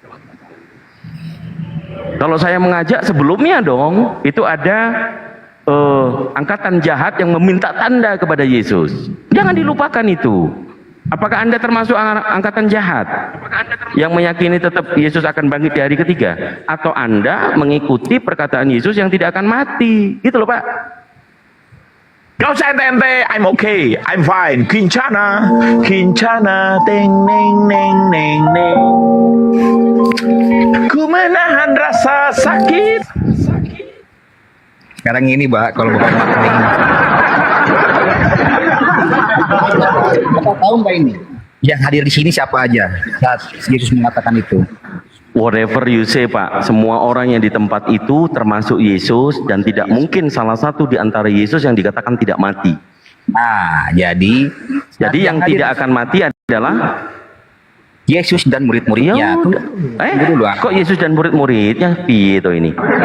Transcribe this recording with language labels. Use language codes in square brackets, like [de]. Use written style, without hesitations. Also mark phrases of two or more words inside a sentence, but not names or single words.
[id] Kalau saya mengajak sebelumnya dong itu ada angkatan jahat yang meminta tanda kepada Yesus. Jangan dilupakan itu. Apakah Anda termasuk angkatan jahat yang meyakini tetap Yesus akan bangkit di hari ketiga? Atau Anda mengikuti perkataan Yesus yang tidak akan mati? Gitu loh Pak. Gak usah ente-ente, [en] I'm okay, I'm fine. Kincana, kincana, teng neng neng neng neng. [id] Ku menahan rasa sakit. Sekarang ini Pak, kalau bukan Bapak tahu nggak ini? Yang hadir di sini siapa aja saat Yesus mengatakan itu? [en] Whatever you say [id] Pak, semua orang yang di tempat itu termasuk Yesus dan tidak mungkin salah satu di antara Yesus yang dikatakan tidak mati. Nah, jadi yang tidak akan mati adalah Yesus dan murid-muridnya. Tunggu dulu. Kok Yesus dan murid-muridnya [jv] piye to [id] ini?